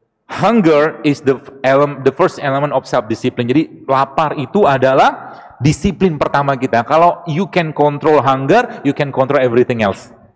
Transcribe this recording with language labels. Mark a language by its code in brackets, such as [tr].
[en] Hunger is the first element of self-discipline. [id] Jadi lapar itu adalah disiplin pertama kita. [en] Kalau you can control hunger, you can control everything else.